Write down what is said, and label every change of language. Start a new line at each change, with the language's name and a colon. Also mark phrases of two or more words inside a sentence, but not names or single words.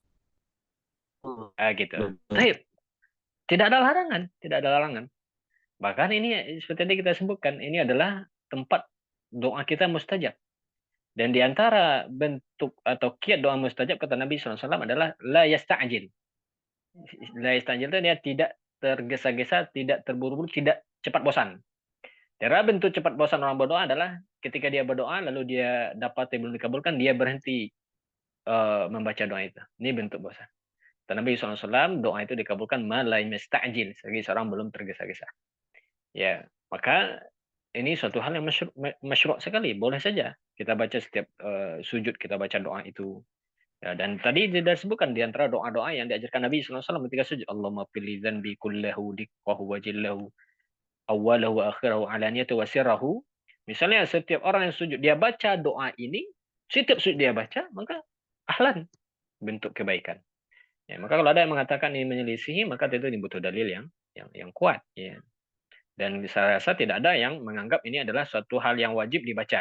Indonesian: Gitu. Baik. Tidak ada larangan, tidak ada larangan. Bahkan ini seperti tadi kita sebutkan, ini adalah tempat doa kita mustajab. Dan di antara bentuk atau kiat doa mustajab kata Nabi SAW adalah
Arabic: لا يستعجل. لا يستعجل
Indonesian: itu dia tidak tergesa-gesa, tidak terburu-buru, tidak cepat bosan. Cara bentuk cepat bosan orang berdoa adalah ketika dia berdoa lalu dia dapat belum dikabulkan, dia berhenti membaca doa itu. Ini bentuk bosan. Dan Nabi SAW doa itu dikabulkan
Arabic: ما لم يستعجل,
Indonesian: selagi seorang belum tergesa-gesa. Ya, maka ini suatu hal yang masyru' sekali. Boleh saja kita baca setiap sujud, kita baca doa itu. Ya, dan tadi tidak disebutkan di antara doa-doa yang diajarkan Nabi SAW ketika sujud.
Arabic: اللهم اغفر لي ذنبي كله دقه وجله وأوله وآخره وعلانيته وسره.
Indonesian: Misalnya setiap orang yang sujud, dia baca doa ini, setiap sujud dia baca, maka ahlan, bentuk kebaikan. Ya, maka kalau ada yang mengatakan ini menyelisihi, maka tentu ini butuh dalil yang kuat. Ya. Dan saya rasa tidak ada yang menganggap ini adalah suatu hal yang wajib dibaca.